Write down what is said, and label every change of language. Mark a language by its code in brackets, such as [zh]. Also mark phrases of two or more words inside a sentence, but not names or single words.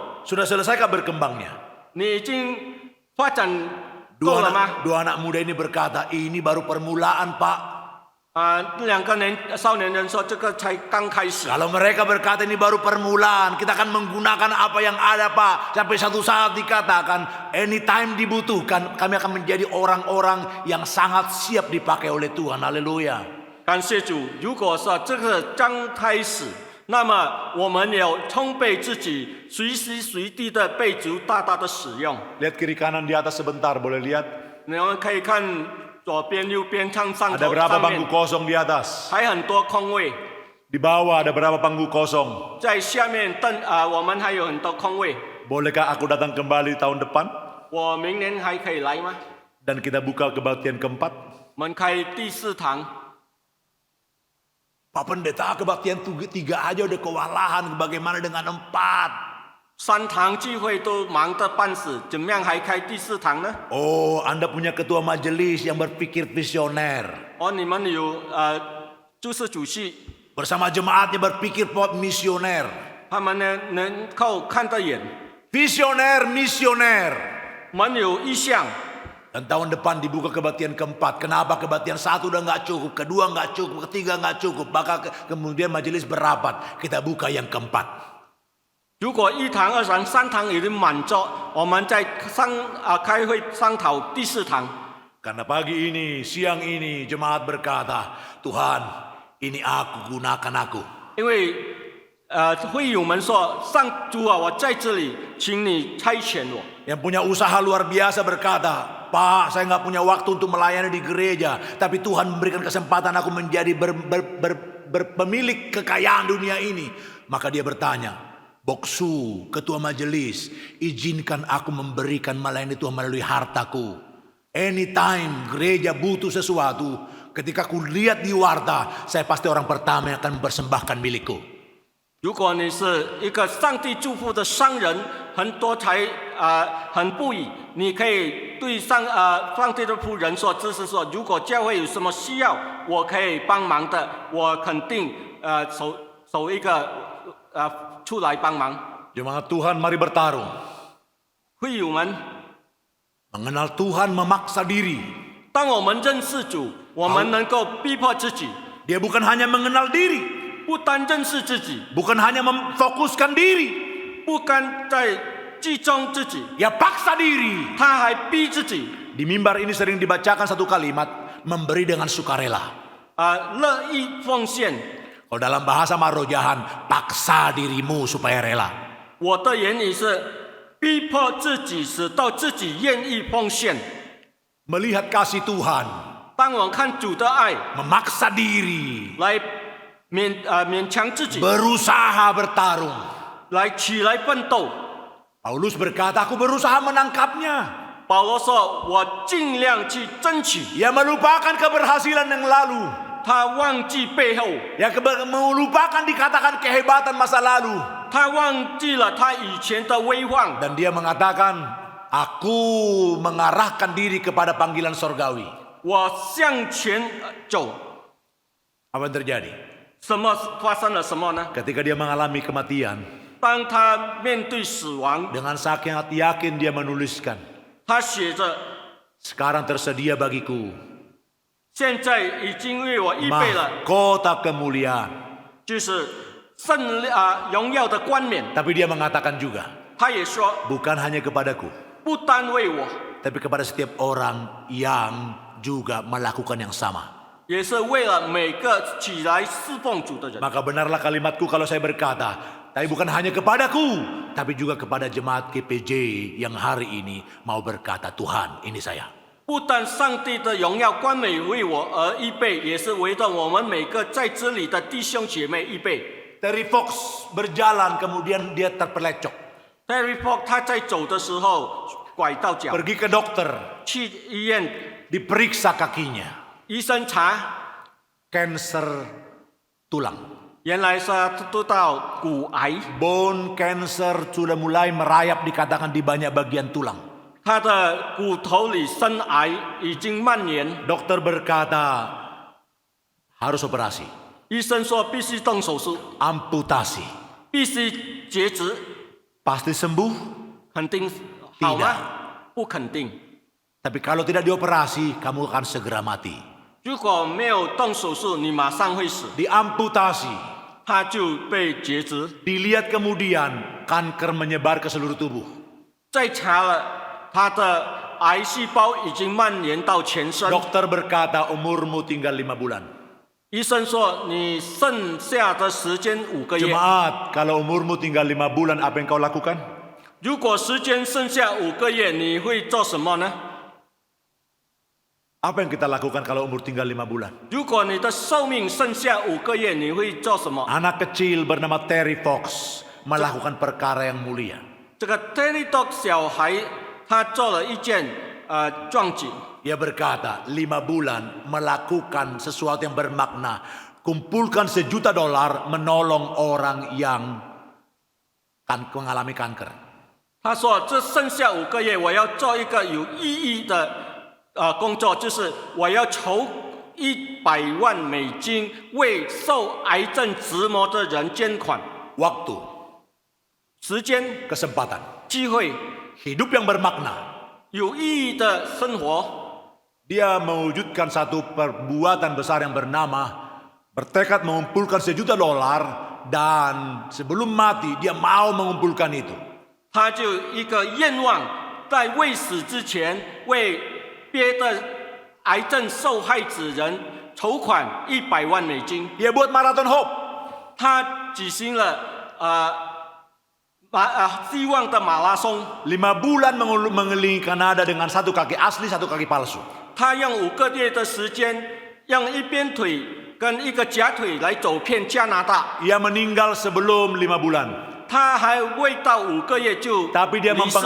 [id] Sudah selesaikah berkembangnya? [zh] 你已经发展够了吗？ [id] Dua anak muda ini berkata, ini baru permulaan Pak. [zh] 两个少年人说这个才刚开始。 [id] Kalau mereka berkata ini baru permulaan, kita akan menggunakan apa yang ada Pak. Sampai satu saat dikatakan, anytime dibutuhkan, kami akan menjadi orang-orang yang sangat siap dipakai oleh Tuhan. Haleluya. [zh] 感谢主，如果说这个刚开始，那么我们有充备自己，随时随地的被主大大的使用。 [id] Lihat kiri kanan di atas sebentar, boleh lihat? [zh] 你们可以看左边、右边、上 [id] Ada [zh] 头、 [id] berapa [zh] 上 [id] bangku [zh] 面， [id] kosong di atas? [zh] 还很多空位。 [id] Di bawah ada berapa bangku kosong? [zh] 在下面我们还有很多空位。 [id] Bolehkah aku datang kembali tahun depan? [zh] 我明年还可以来吗？ [id] Dan kita buka kebaktian keempat. [zh] 我们开第4堂。 [id] Pak Pendeta, kebaktian tiga aja udah kewalahan. Bagaimana dengan 4? [zh] 3 堂聚会都忙得半死，怎么样还开第4堂呢？ [id] Oh, Anda punya ketua majelis yang berpikir visioner. [zh] 你们有主事主席， [id] Bersama jemaatnya berpikir misioner. [zh] 他们呢能够看得远， [id] Visioner, misioner. [zh] 我们有意向。 [id] Dan tahun depan dibuka kebaktian keempat. Kenapa kebaktian 1 udah nggak cukup, kedua nggak cukup, ketiga nggak cukup. Maka kemudian majelis berapat. Kita buka yang keempat. [zh] 如果1堂、2堂、3堂已经满座，我们再开会商讨第4堂。 [id] Karena pagi ini, siang ini jemaat berkata, Tuhan, ini aku, gunakan aku. [zh] 因为会友们说，上主啊，我在这里，请你差遣我。 [id] Yang punya usaha luar biasa berkata, Pak, saya nggak punya waktu untuk melayani di gereja, tapi Tuhan memberikan kesempatan aku menjadi pemilik kekayaan dunia ini. Maka dia bertanya, Boksu, ketua majelis, izinkan aku memberikan melayani Tuhan melalui hartaku. Anytime gereja butuh sesuatu, ketika aku lihat di warta, saya pasti orang pertama yang akan mempersembahkan milikku. [zh] 如果你是一个上帝祝福的商人，很多财很不易，你可以对上帝的仆人说，就是说，如果教会有什么需要，我可以帮忙的，我肯定手一个出来帮忙。 [id] Jemaat Tuhan, mari bertarung. [zh] 会友们， [id] Mengenal Tuhan memaksa diri. [zh] 当我们认识主，我们能够逼迫自己， [id] Dia bukan hanya mengenal diri, [zh] 不单认识自己， [id] bukan hanya memfokuskan diri, [zh] 不单在集中自己， [id] ya paksa diri. [zh] 他还逼自己， [id] Di mimbar ini sering dibacakan satu kalimat, memberi dengan sukarela. [zh] 乐意奉献。 [id] Kalau dalam bahasa Marojahan, paksa dirimu supaya rela. [zh] 我的言语是逼迫自己，使到自己愿意奉献。 [id] Melihat kasih Tuhan, [zh] 当我看主的爱， [id] memaksa diri, [zh] 来勉强自己， [id] berusaha bertarung. [zh] 来起来奋斗。 [id] Paulus berkata, aku berusaha menangkapnya. [zh] 保罗说：“我尽量去争取。 [id] Ia melupakan keberhasilan yang lalu. ” [zh] 他忘记背后， [id] Ya melupakan dikatakan kehebatan masa lalu. [zh] 他忘记了他以前的威望。 [id] Dan dia mengatakan, aku mengarahkan diri kepada panggilan sorgawi. [zh] 我向前走， [id] Apa yang terjadi? [zh] 发生了什么呢？ [id] Ketika dia mengalami kematian, [zh] 当他面对死亡， [id] dengan sangat yakin dia menuliskan, [zh] 他写着 [id] sekarang tersedia bagiku [zh] 现在已经为我预备了， [id] mahkota kemuliaan. [zh] 就是荣耀的冠冕。 [id] Tapi dia mengatakan juga, [zh] 他也说， [id] bukan hanya kepadaku, [zh] 不单为我， [id] tapi kepada setiap orang yang juga melakukan yang sama. [zh] 也是为了每个起来侍奉主的人。 [id] Maka benarlah kalimatku kalau saya berkata, tapi bukan hanya kepadaku, tapi juga kepada jemaat GPJ yang hari ini mau berkata, Tuhan, ini saya. [zh] 不但上帝的荣耀冠冕为我而预备，也是为了我们每个在这里的弟兄姐妹预备。 [id] Terry Fox berjalan, kemudian dia terpelecok. [zh] Terry Fox 他在走的时候拐到脚， [id] Pergi ke dokter, [zh] 去医院， [id] diperiksa kakinya. [zh] 医生查， [id] Kanker tulang. [zh] 原来是得到骨癌， [en] Bone cancer [id] sudah mulai merayap dikatakan di banyak bagian tulang. [zh] 他的骨头里生癌已经蔓延， [id] Dokter berkata harus operasi, [zh] 医生说必须动手术， [id] amputasi. [zh] 必须截肢， [id] Pasti sembuh? [zh] 肯定好吗？不肯定。 [id] Tapi kalau tidak dioperasi, kamu akan segera mati. [zh] 如果没有动手术，你马上会死。 [id] Diamputasi. [zh] 他就被截肢。 [id] Dilihat kemudian kanker menyebar ke seluruh tubuh. [zh] 再查了，他的癌细胞已经蔓延到全身。 [id] Dokter berkata umurmu tinggal 5 bulan. [zh] 医生说你剩下的时间5个月。 [id] Jemaat, kalau umurmu tinggal 5 bulan, apa yang kau lakukan? [zh] 如果时间剩下5个月，你会做什么呢？ [id] Apa yang kita lakukan kalau umur tinggal 5 bulan? [zh] 如果你的寿命剩下5个月，你会做什么？ [id] Anak kecil bernama Terry Fox melakukan perkara yang mulia. [zh] 这个 Terry Dog 小孩，他做了一件壮举。 [id] Ia berkata, 5 bulan melakukan sesuatu yang bermakna. Kumpulkan $1 juta menolong orang yang mengalami kanker. [zh] 他说：“这剩下5个月，我要做一个有意义的工作，就是我要筹$100万为受癌症折磨的人捐款。 [id] Waktu, [zh] 时间、 [id] kesempatan, [zh] 机会， [id] hidup yang bermakna. [zh] 有意义的生活。 [id] Dia mewujudkan satu perbuatan besar yang bernama bertekad mengumpulkan $1 juta dan sebelum mati dia mau mengumpulkan itu. [zh] 他就一个愿望，在未死之前，为别的癌症受害者人筹款$100万。 [id] Dia buat [en] marathon hope. [zh] 他举行了希望的马拉松。 [id] 5 bulan mengelilingi Kanada dengan 1 kaki asli, 1 kaki palsu. [zh] 他用5个月的时间，用一边腿跟一个假腿来走遍加拿大。 [id] Ia meninggal sebelum 5 bulan. [zh] 他还未到5个月就 [id] Tapi dia [zh] 离世，